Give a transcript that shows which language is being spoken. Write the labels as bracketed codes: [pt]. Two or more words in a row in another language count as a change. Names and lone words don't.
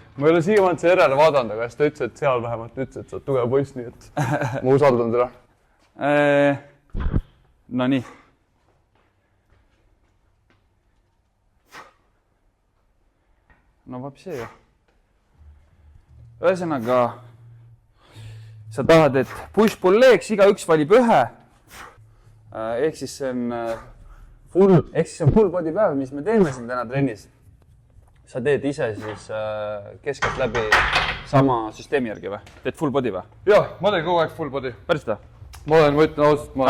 [et] Ma ei ole siiamaanud see järele vaadanud, aga siis ta ütles, et seal vähemalt ütles, et sa oled tugev poiss, nii et ma usaldan teda. No nii. No vapsi ju. Ühesõnaga, sa tahad, et [en] push-pull legs, [et] igaüks valib ühe. Ehk siis see on [en] full body [et] päev, mis me teeme siin täna trennis. Sa teed ise siis keskelt läbi sama süsteemi järgi või? Teed [en] full body [et] või? Jah, ma teen kogu aeg [en] full body. [et] Päris ta? Ma ütlen ausalt, ma